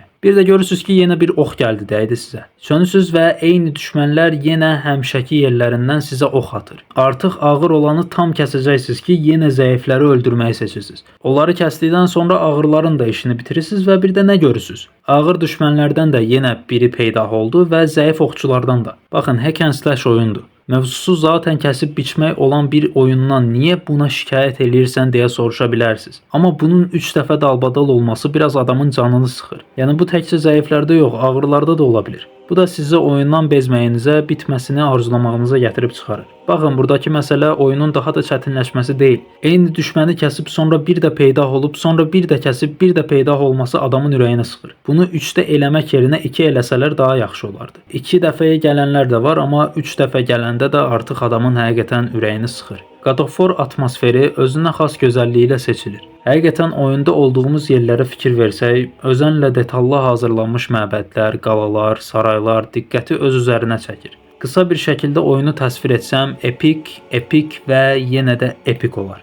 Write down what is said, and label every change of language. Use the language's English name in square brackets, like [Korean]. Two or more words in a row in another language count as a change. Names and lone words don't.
[Azerbaijani] Bir də görürsünüz ki, yenə bir ox gəldi dəydi sizə. Sönürsünüz və eyni düşmənlər yenə həmişəki yerlərindən sizə ox atır. Artıq ağır olanı tam kəsəcəksiniz ki, yenə zəifləri öldürməyi seçirsiniz. Onları kəsdikdən sonra ağırların da işini bitirirsiniz və bir də nə görürsünüz? Ağır düşmənlərdən də yenə biri peyda oldu və zəif oxçulardan da. Baxın, [English] hack and slash oyundur. [Azerbaijani] Mövzusu zaten kəsib biçmək olan bir oyundan niyə buna şikayət eləyirsən deyə soruşa bilərsiniz. Amma bunun 3 dəfə dalbadal olması biraz adamın canını sıxır. Yəni bu təkcə zəiflərdə yox, ağırlarda da ola bilir. Bu da sizə oyundan bezməyinizə, bitməsini arzulamağınıza gətirib çıxarır. Baxın, buradakı məsələ oyunun daha da çətinləşməsi deyil. Eyni düşməni kəsib sonra bir də peyda olub, sonra bir də kəsib bir də peyda olması adamın ürəyinə sıxır. Bunu 3-də eləmək yerinə 2 eləsələr daha yaxşı olardı. 2 dəfəyə gələnlər də var, amma 3 dəfə gələndə də artıq adamın həqiqətən ürəyini sıxır. God of War atmosferi özünə xas gözəlliyi ilə seçilir. Həqiqətən oyunda olduğumuz yerlərə fikir versək, özənlə detallı hazırlanmış məbədlər, qalalar, saraylar diqqəti öz üzərinə çəkir. Qısa bir şəkildə oyunu təsvir etsəm, epik və yenə də epik olar.